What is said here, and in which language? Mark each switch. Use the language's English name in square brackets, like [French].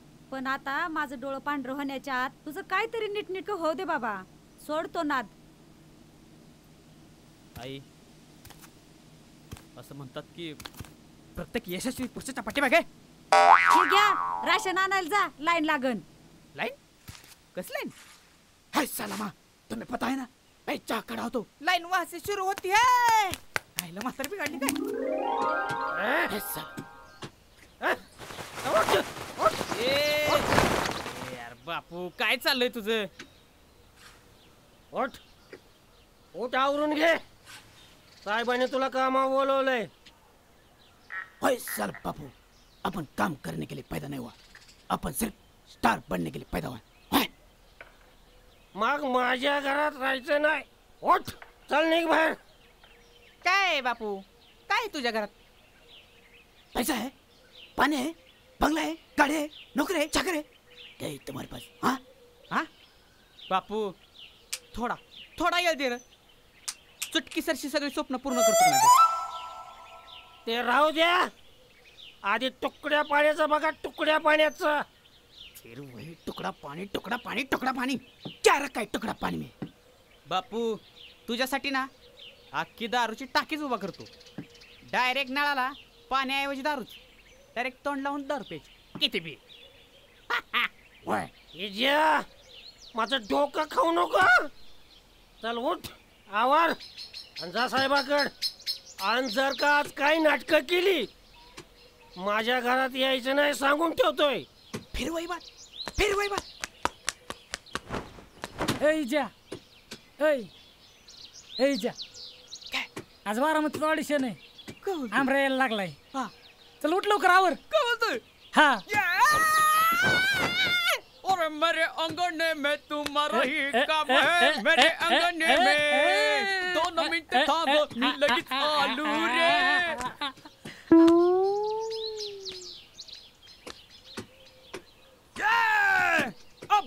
[Marathi] पण आता माझं डोळं पांढरं होण्याच्या आत तुझं काहीतरी नीटनीटकं होऊ दे बाबा. सोडतो नाद. आई असं म्हणतात की प्रत्येक यशस्वी पुरुषाच्या पाठीमागे ठीक घ्या राशन आणायला जा, लाईन लागन. लाईन? कस लाईन? [Hindi] हाय सलामा तुम्हें पता है ना मैं चहा खड़ा होतो लाईन वहां से शुरू होती है. [Marathi] आईला म्हातारी बिघडली काय? यार बापू काय चाललंय तुझं? उठ आवरून घे, साहेबांनी तुला कामा बोलवलंय. होय [Hindi] सर बापू, अपन काम करने के लिए पैदा नहीं हुआ, अपन सिर्फ स्टार बनने के लिए पैदा हुआ. [Marathi] मग माझ्या घरात राहायचं नाही. उठ चल निघ बाहेर. काय बापू काय तुझ्या घरात? [Hindi] पैसा है, पानी है, बंगला है, गाड़ी है, नौकरी है, चाकर है, क्या है तुम्हारे पास? हाँ [Marathi] हाँ बापू थोडा येळ दे रे. चुटकी सरशी सगळी स्वप्न पूर्ण करतो ना. ते राहू द्या, आधी तुकड्या पाण्याचं बघा, तुकड्या पाण्याचं. [Hindi] फिर वही टुकड़ा पानी टुकड़ा पानी टुकड़ा पानी, क्या रखा है टुकड़ा पानी में? [Marathi] बापू तुझ्यासाठी ना अख्खी दारूची टाकीच उभा करतो. डायरेक्ट नळाला पाण्याऐवजी दारूच, डायरेक्ट तोंड लावून दारू प्यायची किती बी. इजा माझं डोकं खाऊ नको. चल उठ आवर आणि जा साहेबाकड. आणि जर का आज काही नाटकं केली माझ्या घरात यायचं नाही सांगून ठेवतोय. [Hindi] फिर वही बात, फिर वही बात. [Marathi] आज बारामतीचं ऑडिशन आहे, आमरा यायला लागलाय. चल उठ लवकर आवर. काय बोलतोय? हा [Hindi] और मेरे अंगने में तुम्हारा ही काम है, मेरे अंगने में 2 मिनट [Marathi] थांबो मी लगेच आलू रे. [Hindi] अब